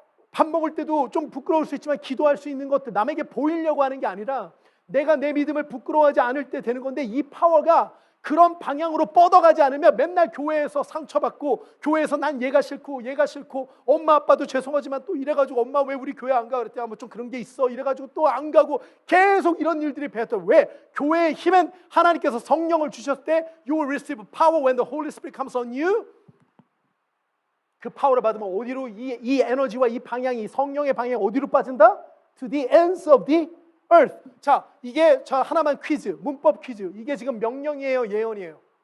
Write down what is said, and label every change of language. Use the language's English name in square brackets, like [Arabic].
[Korean] 밥 먹을 때도 좀 부끄러울 수 있지만 기도할 수 있는 것들, 남에게 보이려고 하는 게 아니라 내가 내 믿음을 부끄러워하지 않을 때 되는 건데, 이 파워가 그런 방향으로 뻗어가지 않으면 맨날 교회에서 상처받고, 교회에서 난 얘가 싫고 엄마 아빠도 죄송하지만 또 이래가지고 엄마 왜 우리 교회 안 가? 그랬더니 뭐 좀 그런 게 있어 이래가지고 또 안 가고, 계속 이런 일들이 배웠다. 왜? 교회의 힘은 하나님께서 성령을 주셨을 때 [English] You will receive power when the Holy Spirit comes on you. [Korean] 그 파워를 받으면 어디로 이 에너지와 이 방향이, 성령의 방향이 어디로 빠진다? [English] To the ends of the earth. [Korean] 자, 이게 저 하나만 퀴즈, 문법 퀴즈. 이게 지금 명령이에요, 예언이에요?